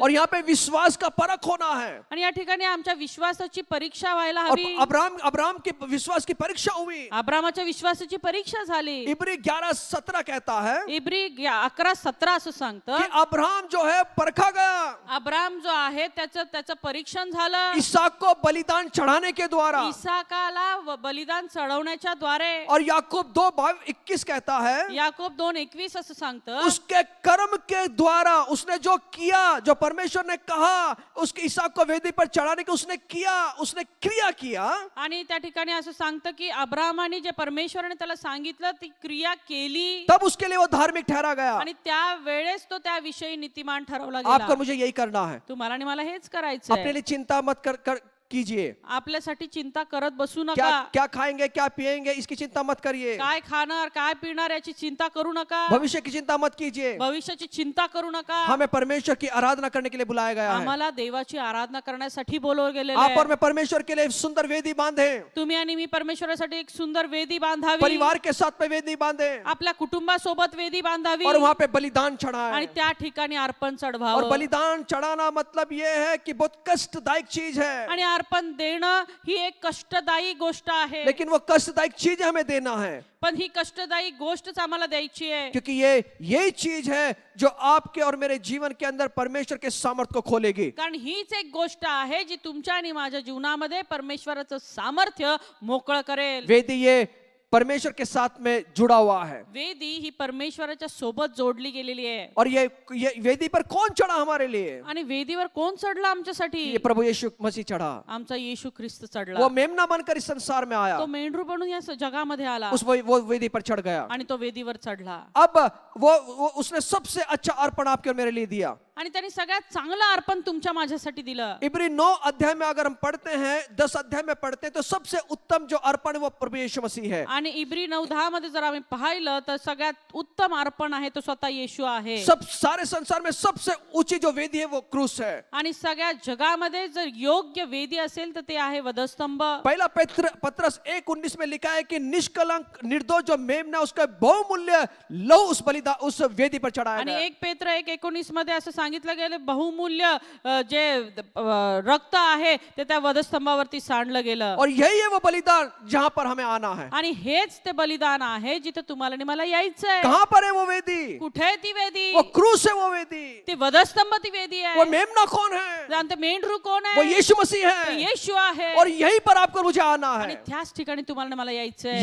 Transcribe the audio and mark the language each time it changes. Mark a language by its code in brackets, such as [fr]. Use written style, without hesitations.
[hi] और यहाँ पे विश्वास का परख होना है. [mr] आणि या ठिकाणी आमच्या विश्वासाची परीक्षा व्हायला [hi] और [mr] हवी. [hi] अब्राहम के विश्वास की परीक्षा हुई. [mr] अब्रामाच्या विश्वासाची परीक्षा झाली. [hi] इब्री 11:17 कहता है [mr] इब्री 11:17 असं सांगतं [hi] कि अब्राहम जो है परखा गया [mr] अब्राम जो आहे त्याचं परीक्षण झालं [hi] इसहाक को बलिदान चढ़ाने के द्वारा. [mr] इसाकाला बलिदान चढवण्याच्या द्वारे. [hi] और याकूब 2:21 कहता है याकोब 2:21 असं सांगतं उसके कर्म के द्वारा उसने जो किया, जो परमेश्वर ने कहा उसके इसहाक को वेदी पर चढ़ाने की उसने किया, उसने क्रिया किया, [mr] आणि त्या ठिकाणी असं सांगतं की अब्राहमाने जे परमेश्वराने त्याला सांगितलं ती क्रिया केली [hi] तब उसके लिए वो धार्मिक ठहरा गया। [mr] आणि त्या वेळेस तो त्याविषयी नीतिमान ठरवला [hi] आपको [mr] गेला. [hi] मुझे यही करना है। [mr] तुम्हाला आणि मला हेच [hi] अपने [mr] करायचंय. [hi] लिए चिंता मत कीजिए। [mr] आपल्यासाठी चिंता करत बसू [hi] क्या [mr] नका. [hi] क्या खाएंगे, क्या पिएंगे, इसकी चिंता मत करिए। [mr] काय खाणार काय पिणार याची चिंता करू नका. [hi] भविष्य की चिंता मत कीजिए। [mr] भविष्याची चिंता करू नका. [hi] हमें परमेश्वर की आराधना करने के लिए बुलाया गया है। [mr] आम्हाला देवाची आराधना करण्यासाठी बोलवले गेलेले [hi] आप और [mr] आहे. [hi] मैं परमेश्वर के लिए सुंदर वेदी बांधे, [mr] तुम्ही आणि मी परमेश्वरासाठी एक सुंदर वेदी बांधावी. [hi] परिवार के साथ में वेदी बांधे [mr] आपल्या कुटुंबासोबत वेदी बांधावी [hi] और वहां पे बलिदान [mr] आणि [hi] चढ़ाए। [mr] त्या ठिकाणी अर्पण [hi] और [mr] चढवावं. [hi] बलिदान चढ़ाना मतलब ये है कि बहुत कष्टदायक चीज है, [mr] आणि अर्पण देणं ही एक कष्टदायी गोष्ट आहे. [hi] लेकिन वो कष्टदायक चीज हमें देना है, [mr] पण ही कष्टदायी गोष्टच आम्हाला द्यायची आहे. [hi] क्योंकि ये यही चीज है जो आपके और मेरे जीवन के अंदर परमेश्वर के सामर्थ्य को खोलेगी। [mr] कारण हीच एक गोष्ट आहे जी तुमच्या आणि माझ्या जीवनामध्ये परमेश्वराचं सामर्थ्य मोकळं करेल. [hi] वेदी ये परमेश्वर के साथ में जुड़ा हुआ है। [mr] वेदी ही परमेश्वराच्या सोबत जोडली गेलेली आहे. [hi] और ये वेदी पर कौन चढ़ा हमारे लिए? [mr] आणि वेदीवर कोण चढला आमच्यासाठी? [hi] ये प्रभु यीशु मसीह चढ़ा। [mr] आमचा येशू ख्रिस्त [hi] वो [mr] चढला. [hi] मेमना बनकर इस संसार में आया, [mr] तो मेंढरू बनून या जगामध्ये आला [hi] वो वेदी पर चढ़ गया। [mr] आणि तो वेदीवर चढला. [hi] अब वो उसने सबसे अच्छा अर्पण आपके और मेरे लिए दिया। [mr] आणि त्यांनी सगळ्यात चांगलं अर्पण तुमच्या माझ्यासाठी दिलं. [hi] इब्री 9 अध्याय में अगर हम पढ़ते हैं, 10 अध्याय में पढ़ते हैं, तो सबसे उत्तम जो अर्पण है वो प्रभु यीशु मसीह है। [mr] आणि इब्री 9:10 मध्ये जर आम्ही पाहिलं तर सगळ्यात उत्तम अर्पण आहे तो स्वतः येशू आहे. [hi] सब सारे संसार में सबसे ऊंची जो वेदी है वो क्रूस है। [mr] आणि सगळ्या जगामध्ये जर योग्य वेदी असेल तर ते आहे वधस्तंभ. [hi] पहला पत्रस 1:19 में लिखा है कि निष्कलंक निर्दोष जो मेमना उसका बहुमूल्य लहू उस वेदी पर चढ़ाया [mr] आणि [hi] गया। [mr] 1 पेत्र 1:19 मध्ये असं सांगितलं गेलं बहुमूल्य जे रक्त आहे ते त्या वधस्तंभावरती सांडलं गेलं. [hi] और यही है वो बलिदान जहां पर हमें आना है। [mr] आणि हेच ते बलिदान आहे जिथे तुम्हाला आणि मला यायचंय. [hi] कहां पर है वो वेदी? [mr] कुठे आहे ती वेदी? [hi] वो क्रूस है वो वेदी। [mr] ती वधस्तंभ ती वेदी [hi] वो [mr] आहे. [hi] मेमना कौन है? [mr] आणि ते मेंढरू कोण [hi] वो [mr] आहे? [hi] यीशु मसीह [mr] ते [hi] है। [mr] येशू आहे. [hi] और यहीं पर आपको मुझे आना [mr] आणि [hi] है। [mr] त्याच ठिकाणी तुम्हाला आणि मला यायचंय.